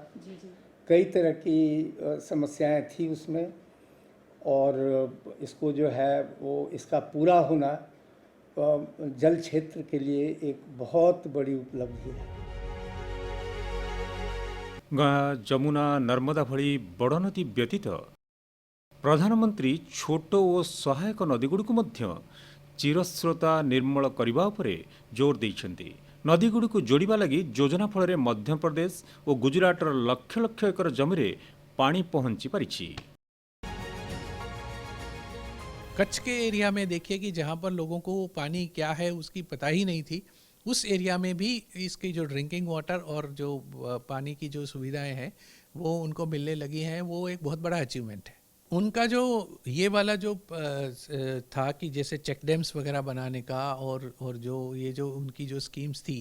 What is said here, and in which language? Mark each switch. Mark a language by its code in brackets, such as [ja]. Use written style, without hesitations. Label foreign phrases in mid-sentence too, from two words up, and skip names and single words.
[hi] कई तरह की समस्याएं थी उसमें, और इसको जो है वो इसका पूरा होना जल क्षेत्र के लिए एक बहुत बड़ी उपलब्धि है। [or] गंगा ଯମୁନା ନର୍ମଦା ଭଳି ବଡ଼ ନଦୀ ବ୍ୟତୀତ ପ୍ରଧାନମନ୍ତ୍ରୀ ଛୋଟ ଓ ସହାୟକ ନଦୀଗୁଡ଼ିକୁ ମଧ୍ୟ ଚିରସ୍ରୋତା ନିର୍ମଳ କରିବା ଉପରେ ଜୋର ଦେଇଛନ୍ତି। ନଦୀଗୁଡ଼ିକୁ ଯୋଡ଼ିବା ଲାଗି ଯୋଜନା ଫଳରେ ମଧ୍ୟପ୍ରଦେଶ ଓ ଗୁଜରାଟର ଲକ୍ଷ ଲକ୍ଷ ଏକର ଜମିରେ ପାଣି ପହଞ୍ଚି ପାରିଛି। [hi] कच्छ के एरिया में देखिए कि जहाँ पर लोगों को पानी क्या है उसकी पता ही नहीं थी, उस एरिया में भी इसकी जो [en] drinking water [hi] और जो पानी की जो सुविधाएं हैं वो उनको मिलने लगी हैं। वो एक बहुत बड़ा अचीवमेंट है उनका। जो ये वाला जो था कि जैसे [en] check dams [hi] वगैरह बनाने का और जो ये जो उनकी जो स्कीम्स थी